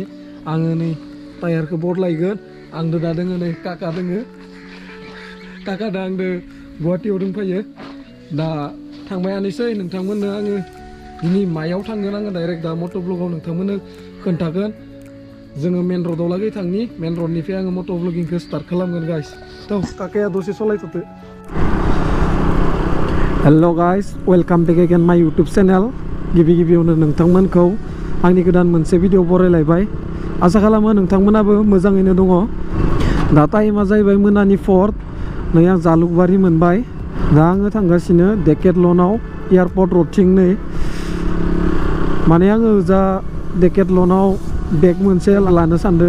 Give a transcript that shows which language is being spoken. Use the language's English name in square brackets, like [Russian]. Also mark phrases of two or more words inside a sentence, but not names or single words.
[Bodo] आङो नै टायारखौ बordलायगोन आंदो दा दोङो नै काका दोङो काका दा आंदो गुवाहाटीयाव दंफायो दा थांबायानोसै नोंथांमोननो आङो दिनि मायाव थांगोन आङो डाइरेक्ट दा मट'ब्लगाव नोंथांमोननो खोन्थागोन जोङो [English] main roadao [Bodo] लागै थांनि [English] main roadnifrai [Bodo] आङो मट'ब्लगिंखौ स्टार्ट खालामगोन गाइस थ' काकाया दसे सलायथ'दो [English] Hello guys, welcome back again my YouTube channel. [Bodo] गिबियावनो नोंथांमोनखौ आंनि गोदान मोनसे भिडिअ बरायलायबाय आसा खालामो नोंथांमोनाबो मोजाङैनो दङ दा टाइमा जाहैबाय मोनानि 4 नै आं जालुकबारि मोनबाय दा आङो थांगासिनो डेकेथलनाव [English] airport roadthing [Bodo] नै माने आङो जा डेकेथलनाव बेग मोनसे लानो सानदों